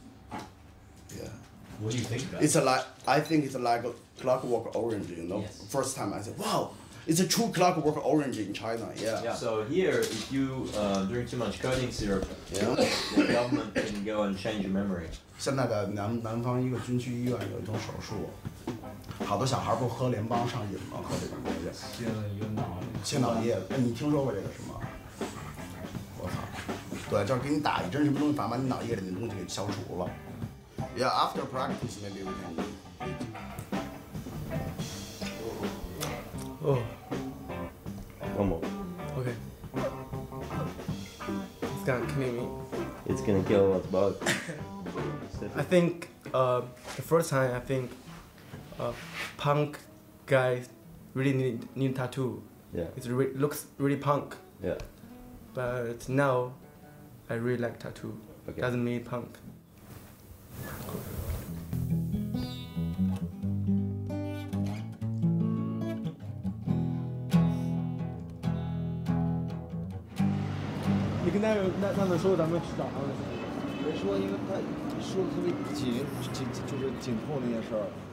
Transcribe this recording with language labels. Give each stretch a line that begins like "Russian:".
English: Yeah. What do you think about it? I think it's like a clockwork orange, you know? Yes. First time I said, wow, it's a true clockwork orange in China, yeah. So here, if you drink too much codeine syrup, the government can go and change your memory.
Chinese: 现在的南方一个军区医院有一种手术，好多小孩不喝联邦上瘾吗？喝这种东西。切脑液，哎，你听说过这个是吗？我操！对，就是给你打一针什么东西，反正把你脑液里那东西给消除了。
English: Yeah, after practice maybe we can eat. Oh. One more. Okay. It's gonna kill me. It's gonna kill us both. I think the first time I think punk guys really need tattoo. Yeah. It looks really punk. Yeah. But now I really like tattoo. Okay. Doesn't mean punk.
Chinese: 你跟那们说咱们去找他们的事情，没说，因为他说的特别就是紧迫那件事儿。